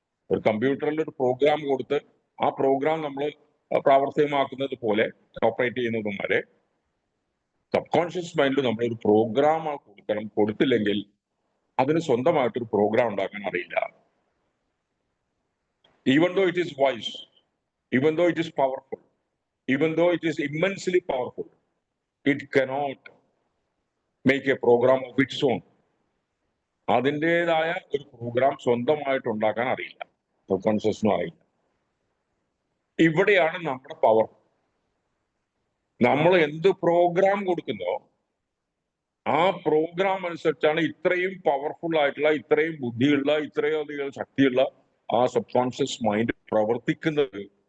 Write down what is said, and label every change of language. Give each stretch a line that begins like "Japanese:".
Malayalam: ഒരു കമ്പ്യൂട്ടറിൽ ഒരു പ്രോഗ്രാം കൊടുത്ത് ആ പ്രോഗ്രാം നമ്മൾ പ്രാവർത്തികമാക്കുന്നത് പോലെ, ഓപ്പറേറ്റ് ചെയ്യുന്നതും വരെ സബ് കോൺഷ്യസ് മൈൻഡിൽ നമ്മൾ ഒരു പ്രോഗ്രാം കൊടുത്തില്ലെങ്കിൽ അതിന് സ്വന്തമായിട്ടൊരു പ്രോഗ്രാം ഉണ്ടാക്കാൻ അറിയില്ല.
English: Even though it is wise, even though it is powerful, even though it is immensely powerful, it cannot make a program of its own.
Malayalam: അതിൻ്റെതായ ഒരു പ്രോഗ്രാം സ്വന്തമായിട്ട് ഉണ്ടാക്കാൻ അറിയില്ല, സബ് കോൺഷ്യസിനും അറിയില്ല. ഇവിടെയാണ് നമ്മുടെ പവർ. നമ്മൾ എന്ത് പ്രോഗ്രാം കൊടുക്കുന്നോ ആ പ്രോഗ്രാം അനുസരിച്ചാണ് ഇത്രയും പവർഫുൾ ആയിട്ടുള്ള, ഇത്രയും ബുദ്ധിയുള്ള, ഇത്രയും അധികം ശക്തിയുള്ള ആ സബ് കോൺഷ്യസ് മൈൻഡ് പ്രവർത്തിക്കുന്നത്.